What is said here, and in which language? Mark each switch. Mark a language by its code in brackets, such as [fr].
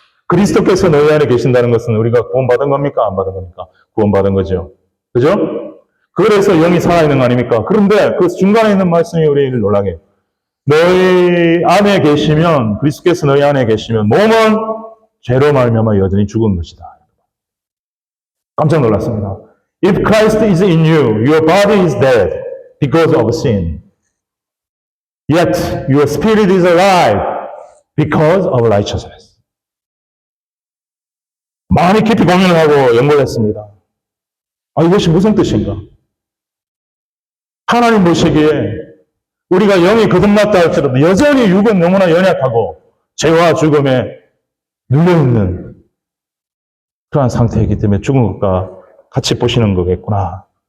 [ko] 그리스도께서 너희 안에 계신다는 것은 우리가 구원받은 겁니까? 안 받은 겁니까? 구원받은 거죠. 그죠? 그래서 영이 살아있는 거 아닙니까? 그런데 그 중간에 있는 말씀이 우리를 놀라게 해요. 너희 안에 계시면 그리스도께서 너희 안에 계시면 몸은 죄로 말미암아 여전히 죽은 것이다. 깜짝 놀랐습니다. [en] If Christ is in you, your body is dead because of sin. Yet your spirit is alive because of righteousness. [ko] 많이 깊이 고민을 하고 연구를 했습니다. 아, 이것이 무슨 뜻인가? 하나님 보시기에 우리가 영이 거듭났다 할지라도 여전히 육은 너무나 연약하고 죄와 죽음에 눌려있는 그러한 상태이기 때문에 죽은 것과 같이 보시는 거겠구나.